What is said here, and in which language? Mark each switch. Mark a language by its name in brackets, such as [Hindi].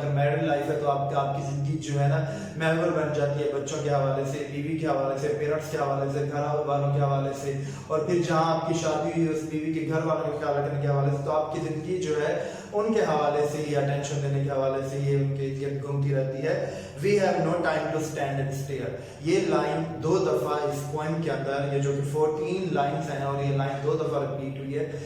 [Urdu] اگر married life ہے تو آپ کی زندگی جو ہے نا محور بن جاتی ہے, بچوں کے حوالے سے, بیوی کے حوالے سے, پیرنٹس کے حوالے سے, گھر والوں کے حوالے سے, اور پھر جہاں آپ کی شادی ہوئی اس بیوی کے گھر والوں کا خیال رکھنے کے حوالے سے, تو آپ کی زندگی جو ہے ان کے حوالے سے ہی, اٹینشن دینے کے حوالے سے یہ ان کے ارد گھومتی رہتی ہے. [English] We have no time to stand and stare. [Urdu] یہ لائن 2 دفعہ اس پوئم کے اندر, یہ جو کہ 14 لائنز ہیں اور یہ لائن 2 دفعہ ریپیٹ ہوئی ہے.